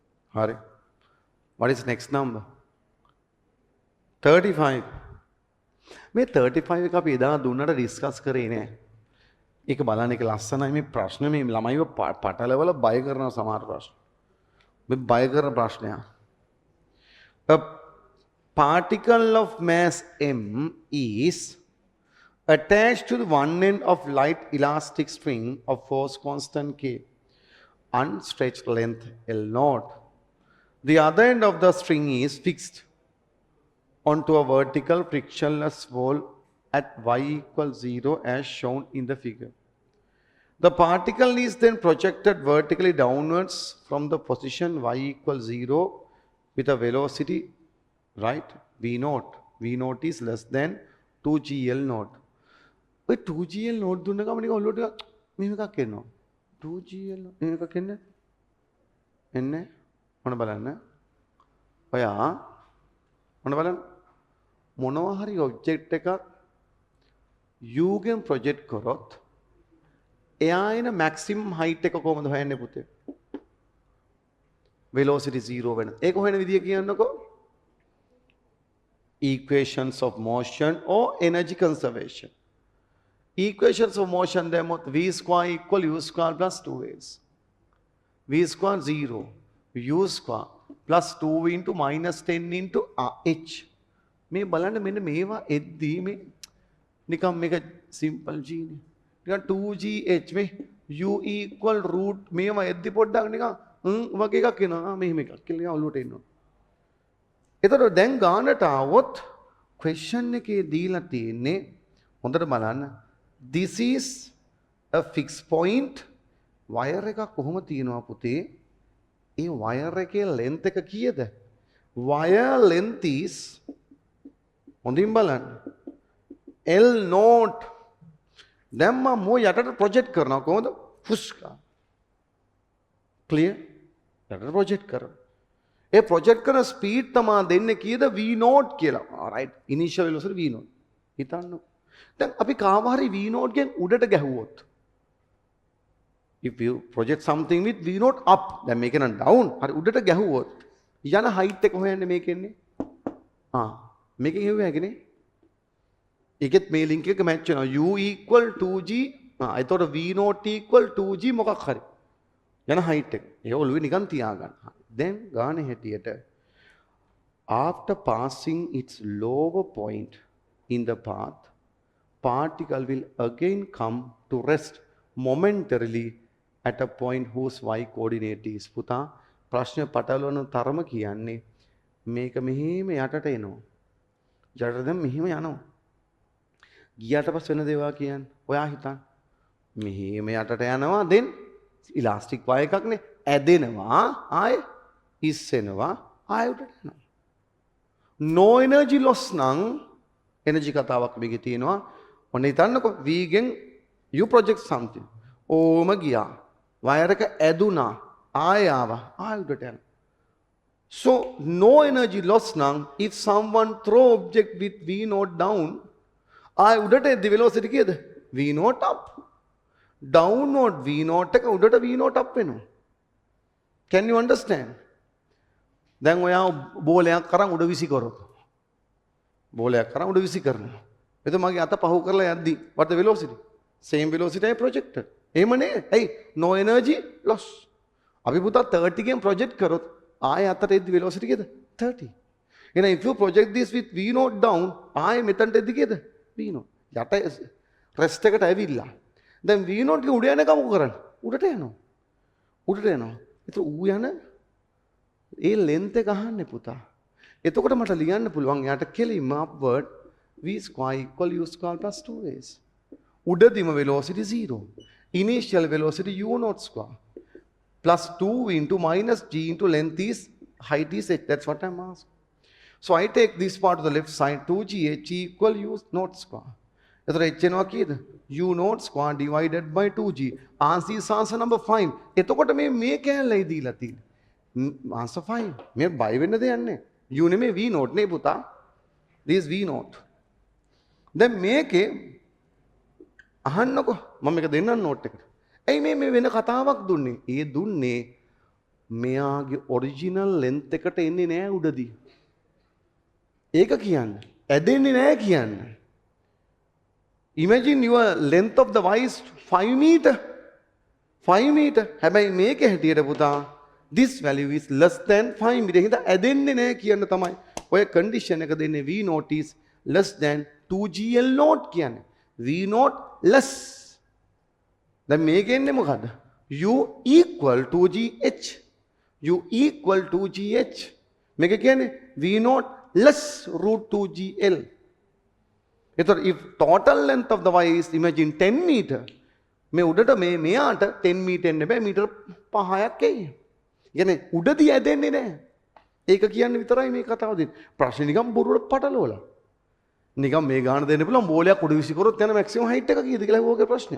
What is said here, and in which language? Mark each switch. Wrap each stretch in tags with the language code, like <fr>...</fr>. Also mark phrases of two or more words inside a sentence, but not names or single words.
<si>හරි.</si> <en>What is next number? 35.</en> <si>මේ 35 එක අපි එදා දුන්නට ඩිස්කස් කරේ නෑ. ඒක බලන්න එක ලස්සනයි මේ ප්‍රශ්න මේ ළමයිව පටලවල බය කරන සමහර ප්‍රශ්න. මේ බය කරන ප්‍රශ්නයක්.</si> <en>A particle of mass m is attached to the one end of light elastic string of force constant k, unstretched length L naught. The other end of the string is fixed onto a vertical frictionless wall at y equals 0 as shown in the figure. The particle is then projected vertically downwards from the position y equals 0 with a velocity, right, v naught. V naught is less than 2gl naught.</en> <si>ඔය</si> <en>2gl naught</en> <si>දුන්න ගමන් නිකන් ඔළුවට මෙහෙම එකක් එනවා. 2gl මෙහෙම එකක් එන්නේ මොන බලන්න. ඔයා මොන බලන්න. මොනවා හරි ඔබ්ජෙක්ට් එකක් u ගෙන් ප්‍රොජෙක්ට් කරොත් එයා එන</si> <en>maximum height</en> <si>එක කොහොමද හොයන්නේ පුතේ? velocity 0 වෙන. ඒක හොයන විදිය කියන්නකෝ.</si> <en>equations of motion or energy conservation. Equations of motion</en> <si>දැම්මොත්</si> <en>v square equal u square plus 2s. v square 0 u square plus 2 into minus 10 into h.</en> <si>මේ බලන්න මෙන්න මේවා එද්දී මේ නිකම් මේක සිම්පල් g නේ. නිකන් 2gh මේ u equal root මේවා එද්දී පොඩ්ඩක් නිකන් වගේ එකක් එනවා. මෙහෙම එකක් කියලා ඔළුවට එනවා. එතකොට දැන් ගානට ආවොත් question එකේ දීලා තියෙන්නේ හොඳට බලන්න.</si> <en>This is a fixed point.</en> <si>wire එකක් කොහොම තියෙනවා පුතේ? ඒ wire එකේ length එක කීයද?</si> <en>wire length is</en> <si>හොඳින් බලන්න.</si> <en>L naught.</en> <si>දැන් මම යටට ප්‍රොජෙක්ට් කරනවා කොහොමද? ෆුස්කා. clear? යටට ප්‍රොජෙක්ට් කරනවා. ඒ ප්‍රොජෙක්ට් කරන ස්පීඩ් තමයි දෙන්නේ කීයද?</si> <en>v naught කියලා. right. initial velocity v naught.</en> <si>හිතන්න. දැන් අපි කාව හරි v naught ගෙන් උඩට ගැහුවොත්</si> <en>if you project something with v naught up</en> <si>දැන් මේක නම් down හරි උඩට ගැහුවොත් යන height එක හොයන්නේ මේකෙන්නේ මේකෙන් හෙව්වේ හැකිනේ ඒකෙත් මේ</si> <en>link එක match වෙනවා u equal 2g එතකොට v naught equal 2g</en> <si>මොකක් හරි යන</si> <en>height එක</en> <si>ඒක ඔළුවේ නිකන් තියාගන්න දැන් ගානේ හැටියට</si> <en>after passing its lower point in the path particle will again come to rest momentarily at a point whose y coordinate is.</en> <si>පුතා ප්‍රශ්න පටලවන තරම කියන්නේ මේක මෙහෙම යටට එනවා. යටට දැන් මෙහෙම යනවා. ගියාට පස්සේ වෙන දේවා කියන්නේ ඔයා හිතන්න. මෙහෙම යටට යනවා then</si> <en>elastic wire</en> <si>එකක්නේ ඇදෙනවා ආයේ ඉස්සෙනවා ආයෙ උඩට යනවා.</si> <en>no energy loss</en> <si>නම් energy කතාවක් මේකේ තියෙනවා. ඔන්න හිතන්නකො v ගෙන්</si> <en>you project something</en> <si>ඕම ගියා වයර් එක ඇදුනා ආය ආවා ආය උඩට යනවා</si> <en>so no energy loss නම් if someone throw object with v naught down</en> <si>ආය උඩට</si> <en>the velocity</en> <si>කීයද</si> <en>v naught up downward v naught</en> <si>එක උඩට</si> <en>v naught up</en> <si>වෙනවා</si> <en>can you understand</en> <si>දැන් ඔයා බෝලයක් කරන් උඩ විසි කරොත් බෝලයක් කරන් උඩ විසි කරනවා එතකොට මගේ අත පහු කරලා යද්දි</si> <en>what the velocity same velocity I projected</en> <si>එහෙම නේ</si> <en>hey no energy loss</en> <si>අපි පුතා 30 ගෙන් project කරොත් ආයෙ අතට එද්දි velocity කීයද 30 එහෙනම්</si> <en>if you project this with v naught down</en> <si>ආයෙ මෙතනට එද්දි කීයද</si> <en>v naught</en> <si>යට rest එකට ඇවිල්ලා දැන් v naught එක උඩ යන එක මොකද කරන්නේ උඩට යනවා ඒතර ඌ යන ඒ length එක අහන්නේ පුතා එතකොට මට ලියන්න පුළුවන් යාට කෙලින්ම</si> <en>upward v square equal u square plus 2s.</en> <si>උඩදීම velocity 0.</si> <en>Initial velocity u naught square plus 2 into minus g into length is height is h. That's what I'm asking. So I take this part to the left side 2gh equal u naught square.</en> <si>එතකොට h එනවා කීයද?</si> <en>u naught square divided by 2g. Answer is answer number 5.</en> <si>එතකොට මේ කැලලයි දීලා තියෙන්නේ. Answer 5. මේ බය වෙන්න දෙයක් නැහැ. u නෙමෙයි</si> <en>v naught</en> <si>නේ පුතා.</si> <en>This v naught.</en> <si>දැන් මේකේ අහන්නකො මම මේක දෙන්නම් නෝට් එකට. ඇයි මේ වෙන කතාවක් දුන්නේ? ඒ දුන්නේ මෙයාගේ</si> <en>original length</en> <si>එකට එන්නේ නෑ උඩදී. ඒක කියන්න. ඇදෙන්නේ නෑ කියන්න.</si> <en>Imagine your length of the wire is 5 meter. 5 meter.</en> <si>හැබැයි මේකේ හැටියට පුතා</si> <en>this value is less than 5 meter.</en> <si>හින්දා ඇදෙන්නේ නෑ කියන්න තමයි. ඔය condition එක දෙන්නේ</si> <en>V naught is less than 2GL naught</en> <si>කියන්නේ.</si> <en>V naught less.</en> <si>දැන් මේකේ එන්නේ මොකද්ද?</si> <en>U equal to GH. U equal to GH.</en> <si>මේක කියන්නේ</si> <en>V naught less root 2GL. එතකොට if total length of the wire is imagine 10 meter.</en> <si>මේ උඩට මෙයාට</si> <en>10 meter</en> <si>එන්න බෑ මීටර 5ක් එයි. කියන්නේ උඩදී ඇදෙන්නේ නැහැ. ඒක කියන්නේ විතරයි මේ කතාව දෙන්නේ. ප්‍රශ්නේ නිකන් බොරුවට පටලවලා. නිකන් මේ ගාන දෙන්න පුළුවන් බෝලයක් උඩ විසි කරොත් යන</si> <en>maximum height</en> <si>එක කීයද කියලා ඕකේ ප්‍රශ්නයක්.</si>